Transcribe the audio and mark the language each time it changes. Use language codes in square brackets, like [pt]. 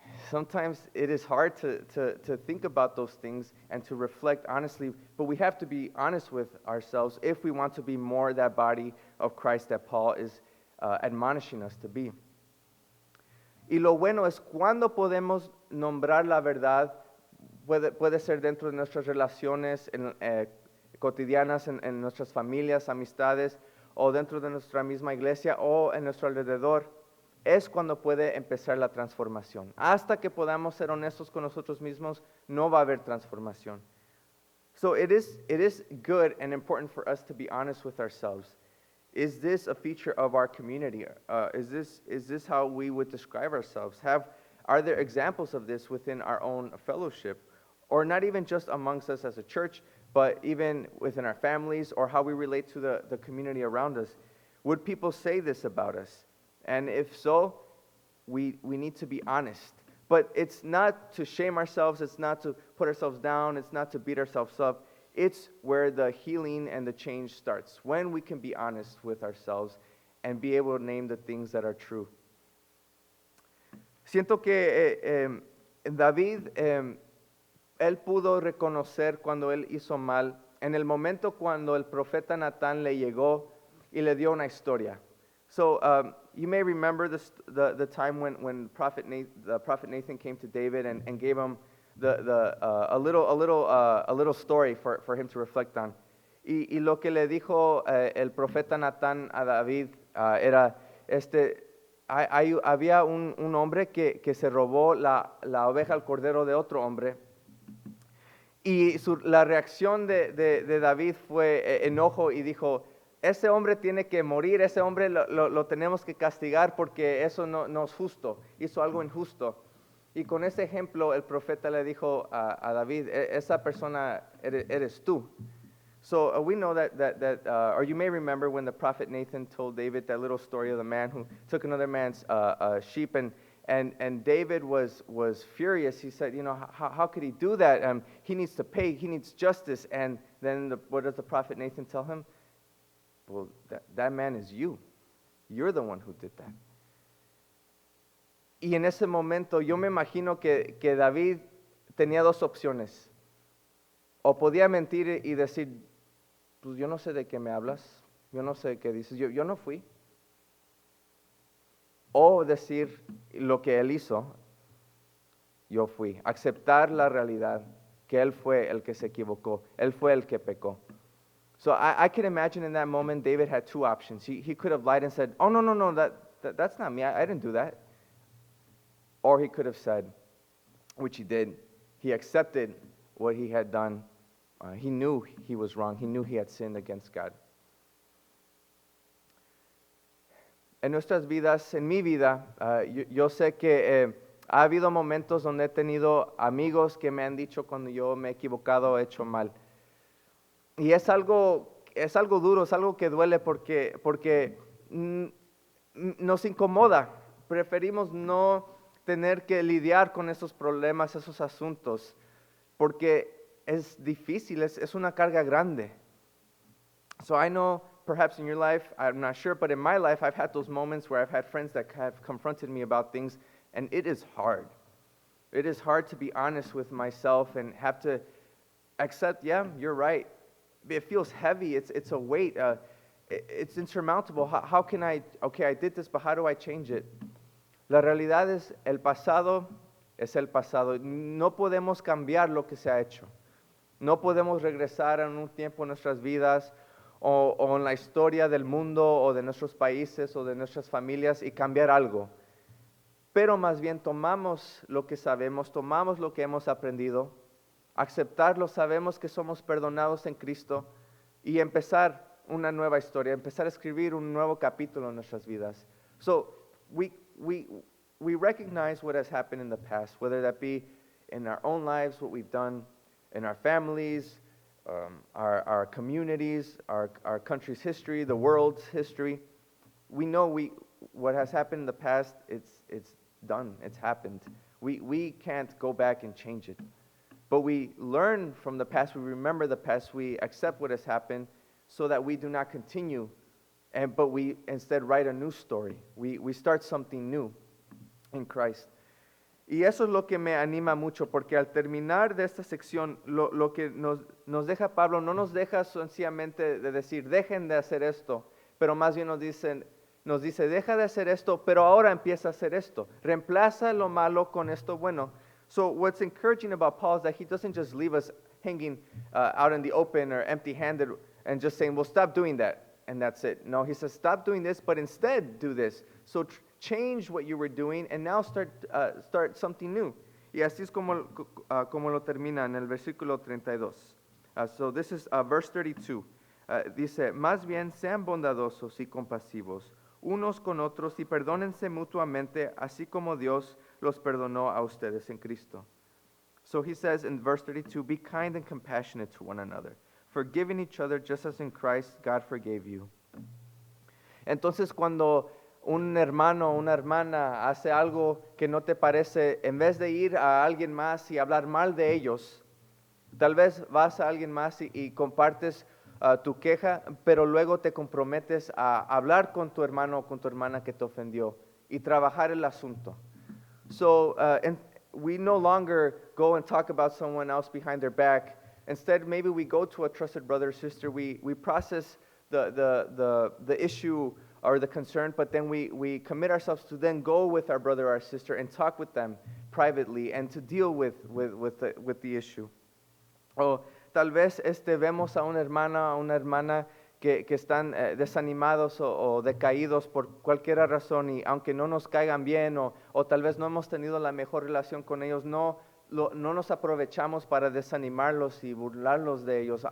[en] Sometimes it is hard to think about those things and to reflect honestly, but we have to be honest with ourselves if we want to be more that body of Christ that Paul is admonishing us to be. [es] Y lo bueno es cuando podemos nombrar la verdad, puede ser dentro de nuestras relaciones cotidianas, en nuestras familias, amistades, o dentro de nuestra misma iglesia, o en nuestro alrededor. Es cuando puede empezar la transformación. Hasta que podamos ser honestos con nosotros mismos, no va a haber transformación. [en] So it is good and important for us to be honest with ourselves. Is this a feature of our community? Is this how we would describe ourselves? Are there examples of this within our own fellowship? Or not even just amongst us as a church, but even within our families or how we relate to the community around us? Would people say this about us? And if so, we need to be honest. But it's not to shame ourselves, it's not to put ourselves down, it's not to beat ourselves up. It's where the healing and the change starts, when we can be honest with ourselves and be able to name the things that are true. [es] Siento que David, él pudo reconocer cuando él hizo mal, en el momento cuando el profeta Natán le llegó y le dio una historia. [en] So you may remember the time when the prophet Nathan came to David and gave him a little story for him to reflect on. [es] Y lo que le dijo el profeta Natán a David era, había un hombre que se robó la oveja, el cordero de otro hombre. Y la reacción de David fue enojo y dijo, ese hombre tiene que morir, ese hombre lo tenemos que castigar porque eso no es justo, hizo algo injusto. Y con ese ejemplo el profeta le dijo a David, esa persona eres tú. [en] So we know that or you may remember when the prophet Nathan told David that little story of the man who took another man's sheep, and David was furious. He said, how could he do that? He needs to pay, he needs justice. And then what does the prophet Nathan tell him? Well, that man is you. You're the one who did that. [es] Y en ese momento yo me imagino que David tenía dos opciones. O podía mentir y decir, pues yo no sé de qué me hablas, yo no sé qué dices, yo no fui. O decir lo que él hizo, yo fui. Aceptar la realidad que Él fue el que se equivocó, Él fue el que pecó. [en] So I can imagine in that moment David had two options. He could have lied and said, oh, no, that's not me, I didn't do that. Or he could have said, which he did, he accepted what he had done. He knew he was wrong. He knew he had sinned against God. [es] En nuestras vidas, en mi vida, yo sé que ha habido momentos donde he tenido amigos que me han dicho cuando yo me he equivocado o he hecho mal. Y es algo duro, es algo que duele porque nos incomoda. Preferimos no tener que lidiar con esos problemas, esos asuntos, porque es difícil, es una carga grande. [en] So I know perhaps in your life, I'm not sure, but in my life, I've had those moments where I've had friends that have confronted me about things, and it is hard. It is hard to be honest with myself and have to accept, yeah, you're right. It feels heavy, it's a weight, it's insurmountable. How can I did this, but how do I change it? [es] La realidad es, el pasado es el pasado. No podemos cambiar lo que se ha hecho. No podemos regresar en un tiempo en nuestras vidas o en la historia del mundo o de nuestros países o de nuestras familias y cambiar algo. Pero más bien tomamos lo que sabemos, tomamos lo que hemos aprendido, aceptarlo, sabemos que somos perdonados en Cristo y empezar una nueva historia, empezar a escribir un nuevo capítulo en nuestras vidas. [en] So we recognize what has happened in the past, whether that be in our own lives, what we've done in our families, our communities, our country's history, the world's history. We know what has happened in the past, it's done, it's happened. We can't go back and change it. But we learn from the past, we remember the past, we accept what has happened so that we do not continue, but we instead write a new story. We start something new in Christ. [es] Y eso es lo que me anima mucho, porque al terminar de esta sección, lo que nos deja Pablo, no nos deja sencillamente de decir, dejen de hacer esto, pero más bien nos dice, deja de hacer esto, pero ahora empieza a hacer esto. Reemplaza lo malo con esto bueno. [en] So what's encouraging about Paul is that he doesn't just leave us hanging out in the open or empty-handed and just saying, well, stop doing that, and that's it. No, he says, stop doing this, but instead do this. So change what you were doing and now start something new. [es] Y así es como lo termina en el versículo 32. [en] So this is verse 32. [es] Dice, más bien sean bondadosos y compasivos unos con otros y perdónense mutuamente, así como Dios los perdonó a ustedes en Cristo. [en] So he says in verse 32, be kind and compassionate to one another, forgiving each other just as in Christ God forgave you. [es] Entonces cuando un hermano o una hermana hace algo que no te parece, en vez de ir a alguien más y hablar mal de ellos, tal vez vas a alguien más y compartes tu queja, pero luego te comprometes a hablar con tu hermano o con tu hermana que te ofendió y trabajar el asunto. [en] So we no longer go and talk about someone else behind their back. Instead, maybe we go to a trusted brother or sister, we process the issue or the concern, but then we commit ourselves to then go with our brother or our sister and talk with them privately and to deal with the issue. [es] O tal vez vemos a una hermana que están desanimados o decaídos por cualquier razón y aunque no nos caigan bien o tal vez no hemos tenido la mejor relación con ellos, no nos aprovechamos para desanimarlos y burlarlos de ellos.